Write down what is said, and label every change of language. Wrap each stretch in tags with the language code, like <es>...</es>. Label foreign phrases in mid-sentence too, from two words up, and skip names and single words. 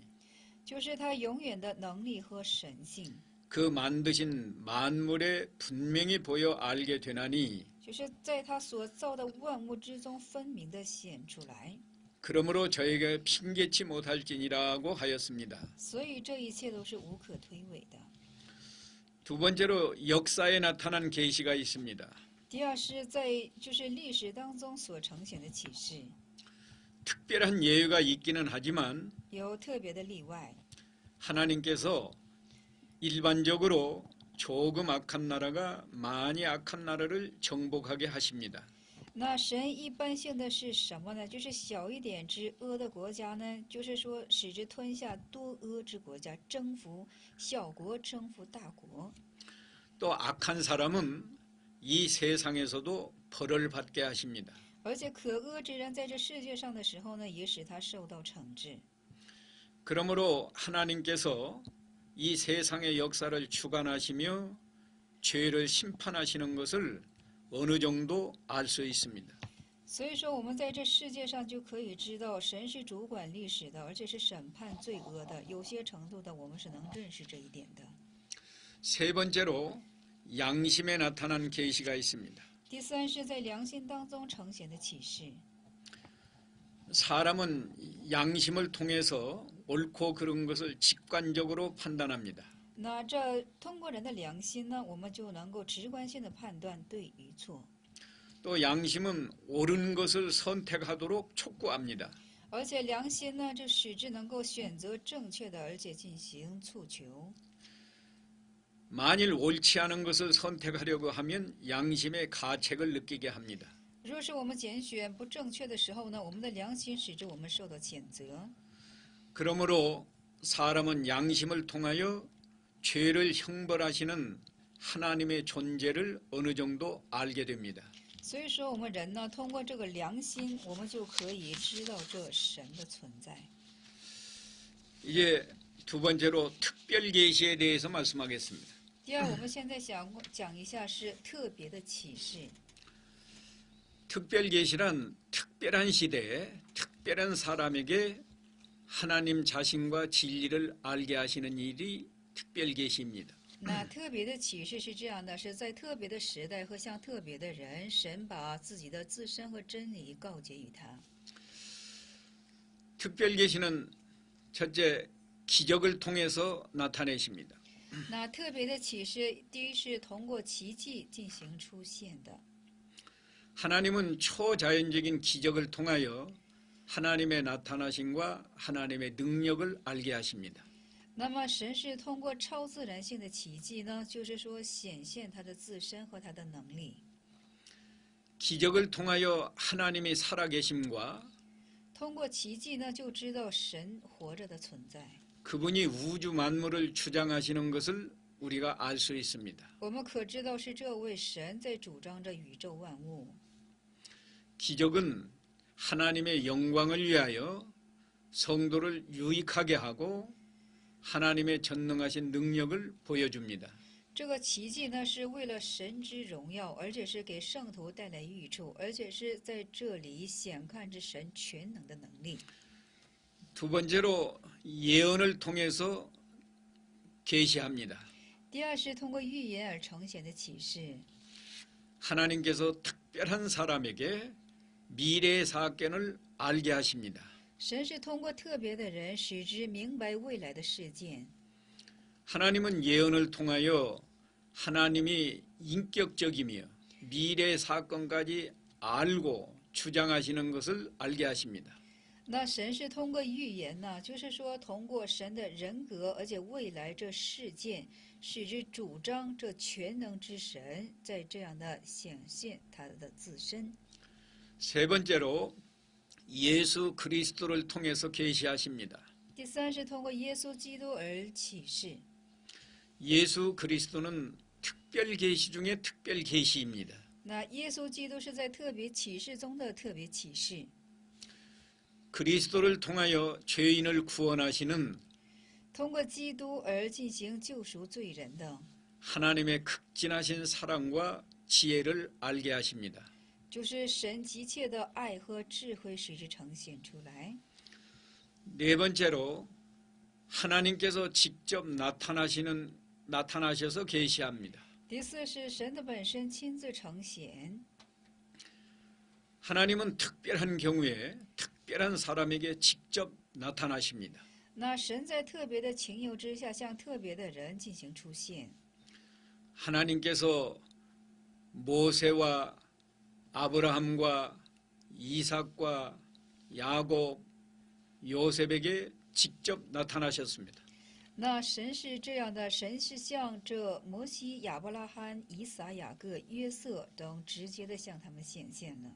<zh>就是他永远的能力和神性，</zh> <ko>그 만드신 만물에 분명히 보여 알게 되나니</ko> <zh>就是在他所造的万物之中分明的显出来。</zh> <ko>그러므로 저에게 핑계치 못할지니라고 하였습니다.</ko> <zh>所以这一切都是无可推诿的。</zh> <ko>두 번째로 역사에 나타난 계시가 있습니다.</ko> <zh>第二是在就是历史当中所呈现的启示，</zh> <ko>특별한 예외가 있기는 하지만</ko> <zh>有特别的例外。</zh> <ko>하나님께서 일반적으로 조금 악한 나라가 많이 악한 나라를 정복하게 하십니다.</ko> <zh>那神一般性的是什么呢？就是小一点之恶的国家呢，就是说使之吞下多恶之国家，征服小国，征服大国。</zh> <ko>또 악한 사람은 이 세상에서도 벌을 받게 하십니다.</ko> <zh>而且可恶之人在这世界上的时候呢，也使他受到惩治。</zh> <ko>그러므로 하나님께서 이 세상의 역사를 주관하시며 죄를 심판하시는 것을 어느 정도 알 수 있습니다.</ko> <zh>所以说，我们在这世界上就可以知道，神是主管历史的，而且是审判罪恶的。有些程度的，我们是能认识这一点的。</zh> <ko>세 번째로 양심에 나타난 계시가 있습니다.</ko> <zh>第三是在良心当中呈现的启示。</zh> <ko>사람은 양심을 통해서 옳고 그른 것을 직관적으로 판단합니다.</ko> <zh>那这通过人的良心呢，我们就能够直观性的判断对与错。</zh> <ko>또 양심은 옳은 것을 선택하도록 촉구합니다.</ko> <zh>而且良心呢，就使之能够选择正确的，而且进行诉求。</zh> <ko>만일 옳지 않은 것을 선택하려고 하면 양심의 가책을 느끼게 합니다.</ko> <zh>若是我们拣选不正确的时候呢，我们的良心使之我们受到谴责。</zh> <ko>그러므로 사람은 양심을 통하여 죄를 형벌하시는 하나님의 존재를 어느 정도 알게 됩니다.</ko> <zh>所以说，我们人呢，通过这个良心，我们就可以知道这神的存在。</zh> <ko>이제 두 번째로 특별 계시에 대해서 말씀하겠습니다.</ko> <zh>第二，我们现在想讲一下是特别的启示。</zh> <ko>특별 계시란 특별한 시대에 특별한 사람에게 하나님 자신과 진리를 알게 하시는 일이 특별 계시입니다.</ko> <zh>那特别的启示是这样的，是在特别的时代和向特别的人，神把自己的自身和真理告诫于他。</zh> <ko>특별 계시는 첫째 기적을 통해서 나타내십니다.</ko> <zh>那特别的启示，第一是通过奇迹进行出现的。</zh> <ko>하나님은 초자연적인 기적을 통하여 하나님의 나타나심과 하나님의 능력을 알게 하십니다.</ko> <zh>那么神是通过超自然性的奇迹呢，就是说显现他的自身和他的能力。</zh> <ko>기적을 통하여 하나님이 살아계심과</ko> <zh>通过奇迹呢，就知道神活着的存在。</zh> <ko>그분이 우주 만물을 주장하시는 것을 우리가 알 수 있습니다.</ko> <zh>我们可知道是这位神在主张着宇宙万物。</zh> <ko>기적은 하나님의 영광을 위하여 성도를 유익하게 하고 하나님의 전능하신 능력을 보여줍니다.</ko> <zh>这个奇迹呢，是为了神之荣耀，而且是给圣徒带来益处，而且是在这里显看着神全能的能力。</zh> <ko>두 번째로 예언을 통해서 계시합니다.</ko> <zh>第二是通过预言而呈现的启示。</zh> <ko>하나님께서 특별한 사람에게 미래의 사건을 알게 하십니다.</ko> <zh>神是通过特别的人，使之明白未来的事件。</zh> <ko>하나님은 예언을 통하여 하나님이 인격적이며 미래의 사건까지 알고 주장하시는 것을 알게 하십니다.</ko> <zh>那神是通过预言呢，就是说通过神的人格，而且未来这事件，使之主张这全能之神在这样的显现他的自身。</zh> <ko>세 번째로 예수 그리스도를 통해서 계시하십니다.</ko> <zh>第三是通过耶稣基督而启示。</zh> <ko>예수 그리스도는 특별 계시 중에 특별 계시입니다.</ko> <zh>那耶稣基督是在特别启示中的特别启示。</zh> <ko>그리스도를 통하여 죄인을 구원하시는</ko> <zh>通过基督而进行救赎罪人的，</zh> <ko>하나님의 극진하신 사랑과 지혜를 알게 하십니다.</ko> <zh>就是神急切的爱和智慧使之呈现出来。</zh> <ko>네 번째로 하나님께서 직접 나타나셔서 계시합니다.</ko> <zh>第四是神的本身亲自呈现。</zh> <ko>하나님은 특별한 경우에 특별한 사람에게 직접 나타나십니다.</ko> <zh>那神在特别的情由之下，向特别的人进行出现。</zh> <ko>하나님께서 모세와 아브라함과 이삭과 야곱, 요셉에게 직접 나타나셨습니다.</ko> <zh>那神是这样的，神是向这摩西、亚伯拉罕、以撒、雅各、约瑟等直接的向他们显现了。</zh>